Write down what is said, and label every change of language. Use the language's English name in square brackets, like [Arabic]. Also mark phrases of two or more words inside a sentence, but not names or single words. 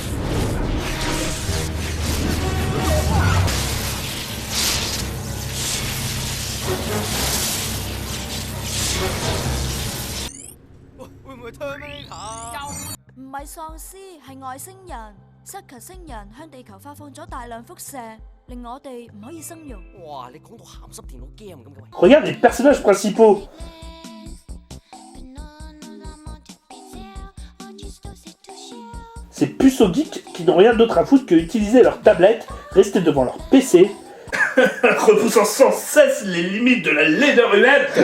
[Cantonese] 會唔會 Terminator？唔係喪屍，係外星人。Sucker 星人向地球發放咗大量輻射，令我哋唔可以生育。哇！你講到鹹濕電腦 game 咁嘅喂。 [French] Regarde les personnages principaux. Ces puceaux geeks qui n'ont rien d'autre à foutre que utiliser leur tablette, rester devant leur PC, repoussant sans cesse les limites de la laideur humaine.